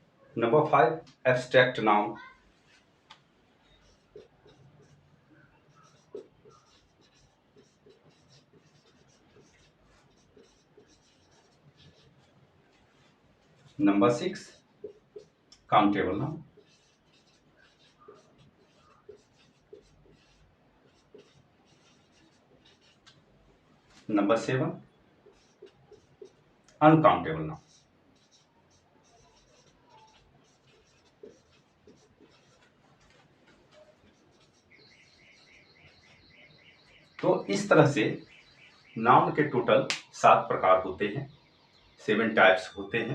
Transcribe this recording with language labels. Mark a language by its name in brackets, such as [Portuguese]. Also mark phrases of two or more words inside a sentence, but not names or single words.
[English] Number 5, abstract noun. Number 6, countable noun. Number 7, uncountable noun. [Hindi] तो इस तरह से नाउन के टोटल 7 प्रकार होते हैं, 7 टाइप्स होते हैं।